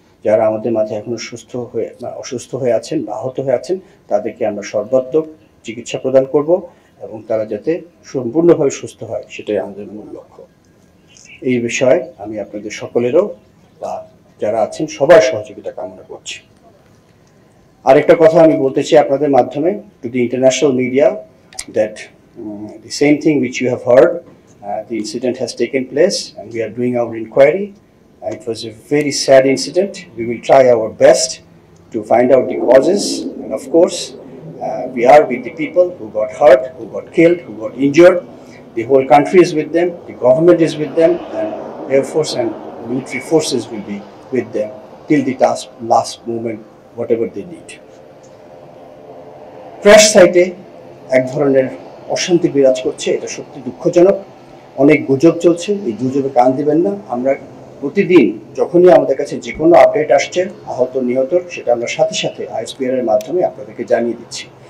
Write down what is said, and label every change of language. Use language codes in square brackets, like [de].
[bn] যারা আমাদের মাঝে এখনো অসুস্থ হয়ে আছেন বা আহত হয়ে আছেন তাদেরকে আমরা সর্বাত্মক চিকিৎসা প্রদান করব এবং তারা যাতে সম্পূর্ণভাবে সুস্থ হয় সেটাই আমাদের মূল লক্ষ্য। এই বিষয়ে আমি আপনাদের সকলেরও বা যারা আছেন সবার সহযোগিতা কামনা করছি। আরেকটা কথা আমি বলতে চাই আপনাদের মাধ্যমে [en] To the international media that the same thing which you have heard, the incident has taken place and we are doing our inquiry. It was a very sad incident. We will try our best to find out the causes, and of course we are with the people who got hurt, who got killed, who got injured. The whole country is with them, the government is with them, and Air Force and military forces will be with them till the last moment, whatever they need. [bn] Crash সাইটে এক ধরনের অশান্তি বিরাজ করছে, এটা সত্যি দুঃখজনক। অনেক গুজব চলছে, এই গুজবে কান দিবেন না। আমরা প্রতিদিন যখনই আমাদের কাছে যে কোনো আপডেট আসছে আহত নিহতর, সেটা আমরা সাথে সাথে ISPR এর মাধ্যমে আপনাদেরকে জানিয়ে দিচ্ছি।